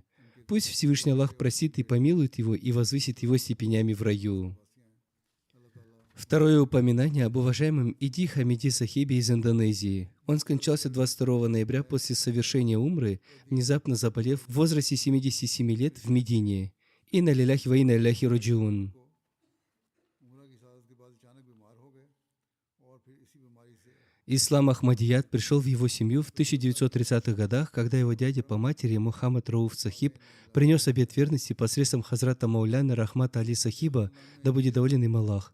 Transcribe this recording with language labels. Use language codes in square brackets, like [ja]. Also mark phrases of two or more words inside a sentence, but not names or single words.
[ru] Пусть Всевышний Аллах простит и помилует его и возвысит его степенями в раю. Второе упоминание об уважаемом Иди Хамиди Сахибе из Индонезии. Он скончался 22 ноября после совершения умры, внезапно заболев в возрасте 77 лет в Медине. [ar] إنا لله وإنا إليه راجعون. [ru] Ислам Ахмадият пришел в его семью в 1930-х годах, когда его дядя по матери Мухаммад Рауф Сахиб принес обет верности посредством Хазрата Мауляна Рахмата Али Сахиба, да будет доволен им Аллах.